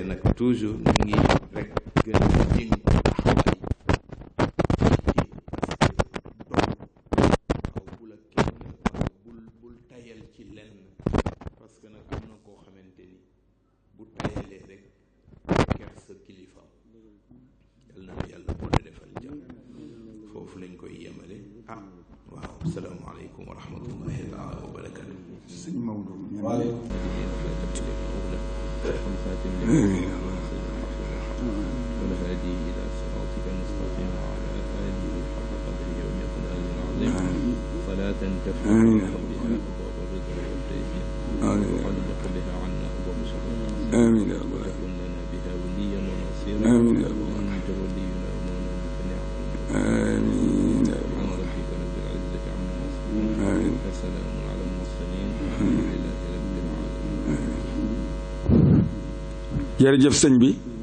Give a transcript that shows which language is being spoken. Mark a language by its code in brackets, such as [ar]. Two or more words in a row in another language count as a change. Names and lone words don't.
[wo] nag toujours ñu ngi rek gën a jéng taxawaay ci [fr] parce que [wo] doom waaw bu la kenn waaw bul tayal ci lenn [fr] parce que [wo] nag am na koo xamante ni bu tayalee rek ker sa kilifa yal na yàlla bu la defal jàmm foofu lañ koy yemale waaw [ar] السلام عليكم ورحمة الله تعالى وبركاته [wo] sëñ Maodo [ar] والهادي إلى صراطك المستقيم وعلى آله حق قدره ومقداره العظيم صلاة تفتح بها أبواب الرضا والتيسير وتغلق بها عنا أبواب الشر آمين يا رب وتكون لنا بها وليا ونصيرا آمين يا رب وأنت ولينا ومولانا فنعم آمين يا رب سبحان ربك رب العزة عما يصفون آمين وسلام على المرسلين والحمد لله رب العالمين. [wo] jërëjëf sëñ bi